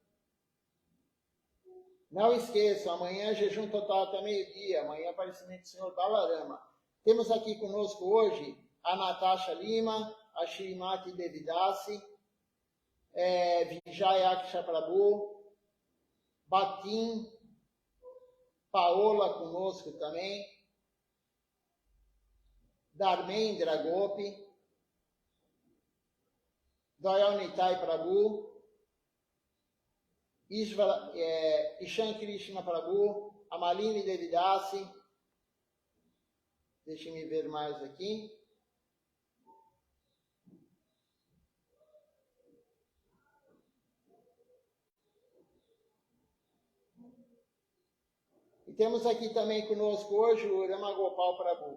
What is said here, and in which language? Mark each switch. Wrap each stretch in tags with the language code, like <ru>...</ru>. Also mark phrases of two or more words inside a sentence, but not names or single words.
<pt>Não esqueçam, amanhã jejum total até meio-dia, amanhã aparecimento do Senhor Balarama. Temos aqui conosco hoje a Natasha Lima, a Shrimati Devidasi, Vijaya Prabhu, Batim, Paola conosco também, Dharmendra Gopi, Dayal Nitai Prabhu, Ishan Krishna Prabhu, Amaline Devidasi, deixe-me ver mais aqui. E temos aqui também conosco hoje o Ramagopal Prabhu.</pt>